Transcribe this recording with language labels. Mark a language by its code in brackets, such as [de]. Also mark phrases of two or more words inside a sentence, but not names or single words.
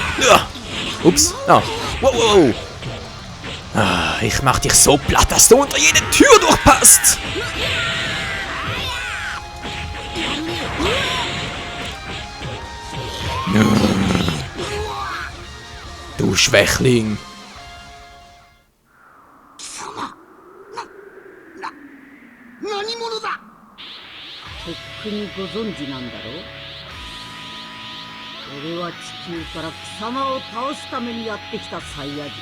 [de] Ups. Ah. Wow. Ich mach dich so platt, dass du unter jede Tür durchpasst. Du Schwächling. [ja] 何者だ。とっくにご存知なんだろう。俺は地球から貴様を倒すためにやってきたサイヤ人。